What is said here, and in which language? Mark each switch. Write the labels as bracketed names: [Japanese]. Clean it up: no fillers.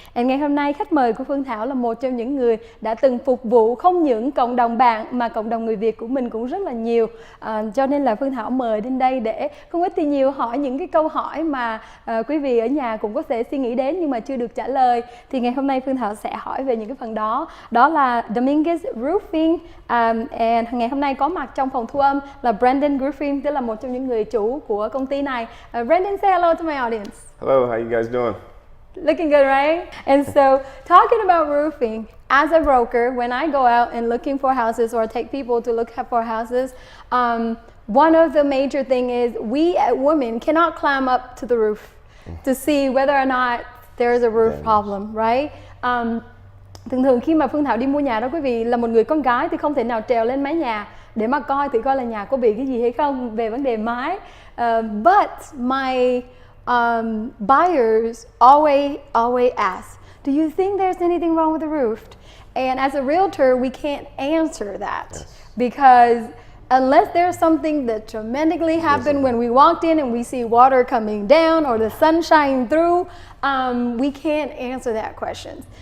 [Vietnamese] And ngày hôm nay khách mời của Phương Thảo là một trong những người đã từng phục vụ không những cộng đồng bạn mà cộng đồng người Việt của mình cũng rất là nhiều, cho nên là Phương Thảo mời đến đây để không ít thì nhiều hỏi những cái câu hỏi mà quý vị ở nhà cũng có thể suy nghĩ đến nhưng mà chưa được trả lời. Thì ngày hôm nay Phương Thảo sẽ hỏi về những cái phần đó, đó là Dominguez Roofing. And ngày hôm nay có mặt trong phòng thu âm là Brandon Roofing, tức là một trong những người chủ của công ty này. [English] Brandon, say hello to my audience. Hello, how you guys doing? Looking good, right? And so, talking about roofing, as a broker, when I go out and looking for houses or take people to look for houses, one of the major thing is we as women cannot climb up to the roof to see whether or not there is a roof problem, right? [Vietnamese] Thường khi mà Phương Thảo đi mua nhà đó quý vị, là một người con gái thì không thể nào trèo lên mái nhà để mà coi thử coi là nhà có bị cái gì hay không về vấn đề mái. [English] But my buyers always ask, do you think there's anything wrong with the roof? And as a realtor, we can't answer that because unless there's something that dramatically happened when we walked in and we see water coming down or the sun shining through, we can't answer that question.